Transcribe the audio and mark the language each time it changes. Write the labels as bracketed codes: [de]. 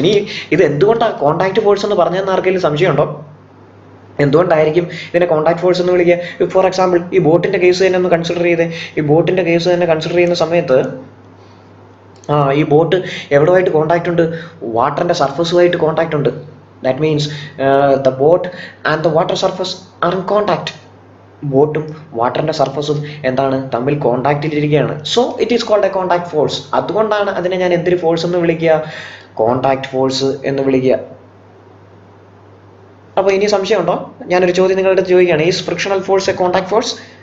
[ml] ഇനി ഇത് എന്തുകൊണ്ടാണ് കോൺടാക്ട് ഫോഴ്സ് എന്ന് പറഞ്ഞതെന്ന് ആർക്കെങ്കിലും സംശയമുണ്ടോ? എന്തുകൊണ്ടായിരിക്കും ഇതിനെ കോൺടാക്ട് ഫോഴ്സ് എന്ന് വിളിക്കുക? ഫോർ എക്സാമ്പിൾ, ഈ ബോട്ടിന്റെ കേസ് തന്നെ ഒന്ന് കൺസിഡർ ചെയ്തേ. ഈ ബോട്ടിന്റെ കേസ് തന്നെ കൺസിഡർ ചെയ്യുന്ന സമയത്ത് ഈ ബോട്ട് എവിടെയായിട്ട് കോൺടാക്ട് ഉണ്ട്? വാട്ടറിന്റെ സർഫസുമായിട്ട് കോൺടാക്ട് ഉണ്ട്, [en] That means the boat and the water surface are in contact. [ml] ബോട്ടും വാട്ടറിൻ്റെ സർഫസും എന്താണ് തമ്മിൽ കോണ്ടാക്റ്റിലിരിക്കുകയാണ്. [en] So it is called a contact force. [ml] അതുകൊണ്ടാണ് അതിനെ ഞാൻ എന്തൊരു ഫോഴ്സ് എന്ന് വിളിക്കുക? കോണ്ടാക്ട് ഫോഴ്സ് എന്ന് വിളിക്കുക. അപ്പോൾ ഇനി സംശയമുണ്ടോ? ഞാനൊരു ചോദ്യം നിങ്ങളുടെ അടുത്ത് ചോദിക്കുകയാണ്. [en] Is frictional force a contact force?